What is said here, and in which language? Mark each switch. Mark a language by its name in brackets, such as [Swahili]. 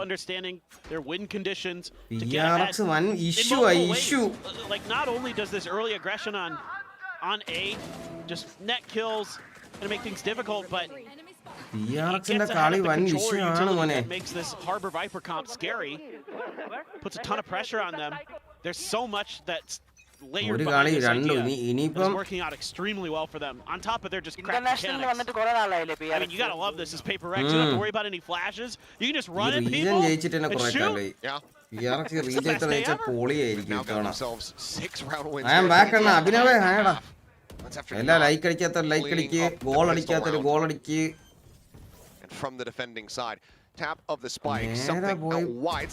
[English] Understanding their win conditions. PRX one issue. Like not only does this early aggression on A just net kills and make things difficult, but [Malayalam] PRXന്റെ കളി വൻ വിഷയമാണ് മോനെ. [English] Makes this Harbor Viper comp scary. Puts a ton of pressure on them. There's so much that's layered behind this idea. It's working out extremely well for them. On top of their just crack mechanics. I mean, you gotta love this. This PRX. You don't have to worry about any flashes. You can just run at people and shoot. Yeah. [Malayalam] PRX region വെച്ചാൽ പൊളിയായിരിക്കും ഇത്തവണ. [English] 6-round wins. I am back അണ്ണാ. [Malayalam] അഭിനവേ ഹായടാ. എല്ലാ like അടിക്കാത്ത like അടിക്ക്, goal അടിക്കാത്ത goal അടിക്ക്. [English] And from the defending side, tap of the spike, something out wide.